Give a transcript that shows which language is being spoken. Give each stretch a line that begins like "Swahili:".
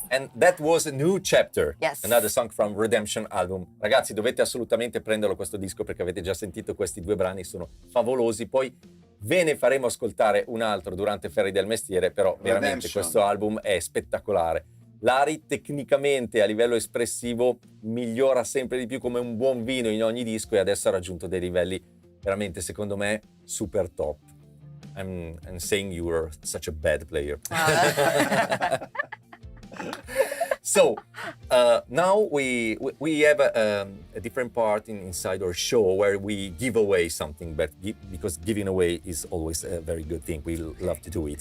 English: And that was a new chapter. Yes. Another song from Redemption album.
Italian: Ragazzi, dovete assolutamente prenderlo questo disco perché avete già sentito questi due brani, sono favolosi. Poi ve ne faremo ascoltare un altro durante Ferri del Mestiere, però veramente Redemption. questo album è spettacolare. Lari tecnicamente a livello espressivo migliora sempre di più come un buon vino in ogni disco e adesso ha raggiunto dei livelli veramente, secondo me, super top.
English: I'm saying you were such a bad player. So now we have a different part inside our show where we give away something, but because giving away is always a very good thing. We love to do it.